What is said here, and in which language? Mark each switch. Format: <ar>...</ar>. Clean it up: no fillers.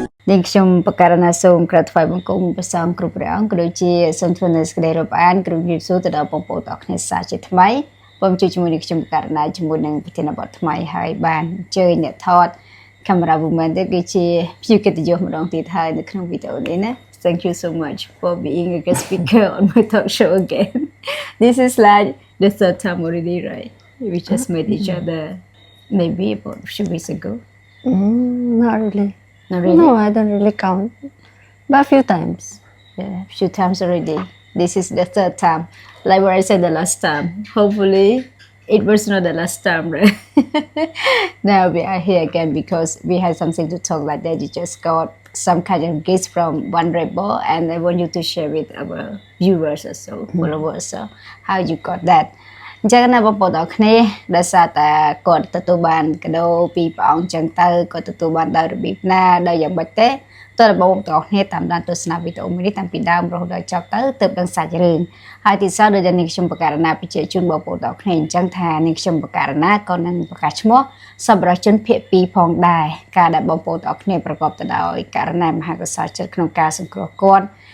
<km>នាងខ្ញុំបការណាសូមក្រាបថ្វាយបង្គំព្រះសង្ឃគ្រប់ព្រះអង្គក៏ដូចជាសូមធ្វើនៅសេចក្តីរាប់អានគ្រូជំរាបសួរទៅដល់បងប្អូនទាំងអស់គ្នាសាជាថ្មីបងជួយជាមួយនឹងខ្ញុំបការណាជាមួយនឹងប្រធានបទថ្មីហើយបានអញ្ជើញអ្នកថត</km> <en>camera woman</en> <km>ទៅគឺជាភ្ញៀវកិត្តិយសម្ដងទៀតហើយនៅក្នុងវីដេអូនេះណា</km> <en>Thank you so much for being a guest speaker on my talk show again. This is like the third time already, right? We just met each other maybe about a few weeks ago. Not really. Not really? No, I don't really count. But a few times. Yeah, a few times already. This is the third time. Like what I said the last time. Hopefully, it was not the last time, right? Now we are here again because we had something to talk like that. You just got some kind of gift from one rebel, and I want you to share with our viewers also, followers. So, how you got that?</en> <km>អញ្ចឹងណាបងប្អូនទាំងគ្នាដោយសារតែគាត់ទទួលបានកាដូពីព្រះអង្គអញ្ចឹងទៅគាត់ទទួលបានដោយរបៀបណាដោយយ៉ាងម៉េចទេតើបងប្អូនទាំងគ្នាតាមដានទស្សនាវីដេអូនេះតាំងពីដើមរហូតដល់ចប់ទៅទើបដឹងសាច់រឿងហើយទីសោះដូចនាងខ្ញុំបការណាបញ្ជាក់ជូនបងប្អូនទាំងគ្នាអញ្ចឹងថានាងខ្ញុំបការណាក៏នឹងប្រកាសឈ្មោះសប្បុរសជនភាគ2ផងដែរការដែលបងប្អូនទាំងគ្នាប្រកបទៅដោយករណីមហាកុសលចិត្តក្នុងការសង្គ្រោះគាត់</km>